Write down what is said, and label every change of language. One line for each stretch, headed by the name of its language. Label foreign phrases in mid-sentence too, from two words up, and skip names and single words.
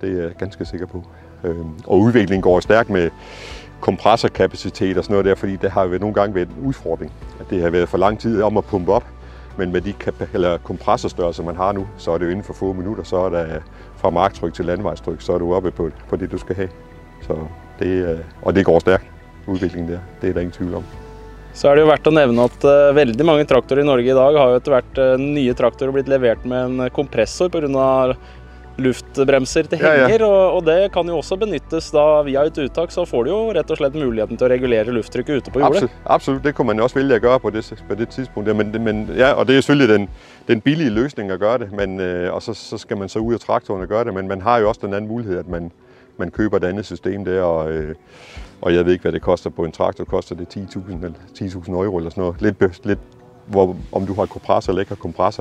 Danish: Det er jeg ganske sikker på. Og udviklingen går stærkt med kompressorkapacitet og sådan noget der, fordi det har jo nogle gange været en udfordring. At det har været for lang tid om at pumpe op, men med de kompressorstørrelser, man har nu, så er det jo inden for få minutter, så er der fra marktryk til landvejstryk, så er du oppe på det, du skal have. Så og det går stærkt, udviklingen der. Det er der ingen tvivl om.
Norwegian: Så er det jo verdt å nevne at veldig mange traktorer i Norge i dag har jo etter hvert nye traktorer blitt levert med en kompressor på grunn av luftbremser til henger, og det kan jo også benyttes da via et uttak, så får du jo rett og slett muligheten til å regulere lufttrykket ute på jordet.
Danish: Absolut, det kunne man også vælge at gøre på det tidspunkt. Men ja, og det er selvfølgelig den billige løsning at gøre det, men, og så skal man så ud af traktoren og gøre det, men man har jo også den anden mulighed, at man køber et andet system der, og jeg ved ikke, hvad det koster på en traktor. Koster det 10.000 eller 10.000 euro eller sådan noget. Lidt om du har kompressor eller ikke har kompressor.